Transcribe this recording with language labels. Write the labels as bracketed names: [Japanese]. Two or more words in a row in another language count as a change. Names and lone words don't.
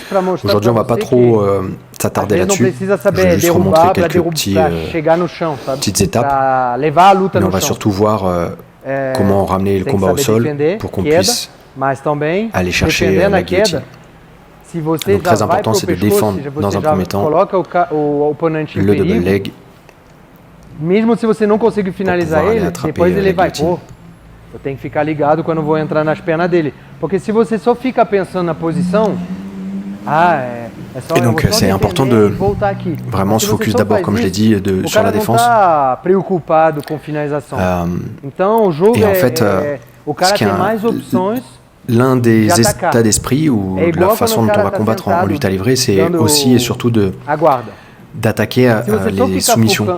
[French] Aujourd'hui, on va pas trop s'attarder là-dessus. Je vais juste vous montrer quelques petites étapes. Mais on va surtout voir comment ramener le combat au sol pour qu'on puisse aller chercher la guillotine. Donc très important, c'est de défendre dans un premier temps le [English] double leg. [Portuguese] Mesmo se você não conseguir finalizar ele, depois ele vai, pô, eu tenho que ficar ligado quando eu vou entrar nas pernas dele. Porque se você só fica pensando na posição, [French] et donc c'est important de vraiment se focus d'abord, comme je l'ai dit, sur la défense. Et en fait, l'un des états d'esprit ou de la façon dont on va combattre en lutte à livrer, c'est aussi et surtout d'attaquer les soumissions.